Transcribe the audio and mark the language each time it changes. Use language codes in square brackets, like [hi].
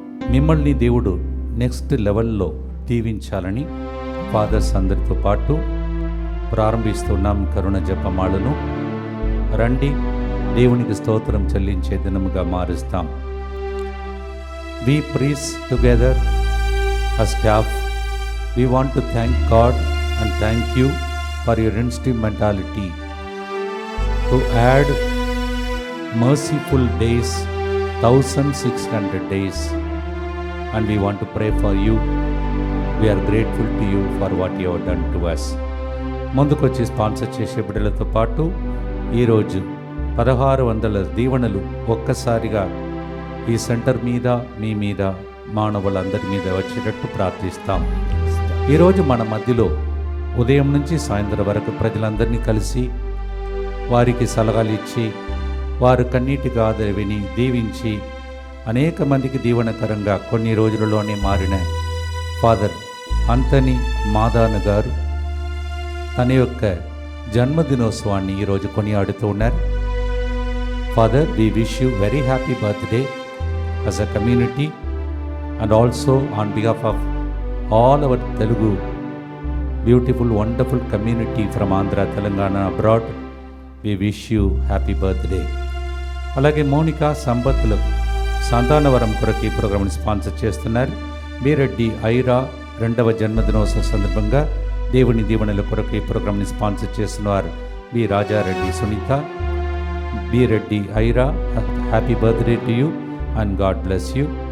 [te] మిమ్మల్ని దేవుడు నెక్స్ట్ లెవెల్లో దీవించాలని ఫాదర్స్ అందరితో పాటు ప్రారంభిస్తున్నాం కరుణ జపమాలను. రండి, దేవునికి స్తోత్రం చెల్లించే దినముగా మారుస్తాం. [en] We preach together as staff. We want to thank God and thank you for your instrumentality to add merciful days, 1600 days, and we want to pray for you. We are grateful to you for what you have done to us. [te] ముందుకొచ్చి sponsor చేసే బిడ్డలతో పాటు ఈరోజు 1600 దీవెనలు ఒక్కసారిగా ఈ centre మీద, మీ మీద, మానవులందరి మీద వచ్చేటట్టు ప్రార్థిస్తాం. ఈరోజు మన మధ్యలో ఉదయం నుంచి సాయంత్రం వరకు ప్రజలందరినీ కలిసి వారికి సలహాలు ఇచ్చి వారు కన్నీటి గాథ విని దీవించి అనేక మందికి దీవెనకరంగా కొన్ని రోజులలోనే మారిన ఫాదర్ అంతని మాదాన గారు తన యొక్క జన్మదినోత్సవాన్ని ఈరోజు కొనియాడుతూ ఉన్నారు. [en] Father, we wish you very happy birthday as a community and also on behalf of all our Telugu beautiful wonderful community from Andhra, Telangana, abroad, we wish you happy birthday. [te] అలాగే మౌనిక సంపత్తులు సంతానవరం కొరకు ఈ ప్రోగ్రామ్ని స్పాన్సర్ చేస్తున్నారు. బీరెడ్డి ఐరా 2వ జన్మదినోత్సవ సందర్భంగా దేవుని దీవెనల కొరకు ఈ ప్రోగ్రామ్ని స్పాన్సర్ చేస్తున్నారు. [en] B Rajareddy Sunitha, Bireddy Aira, happy birthday to you and God bless you.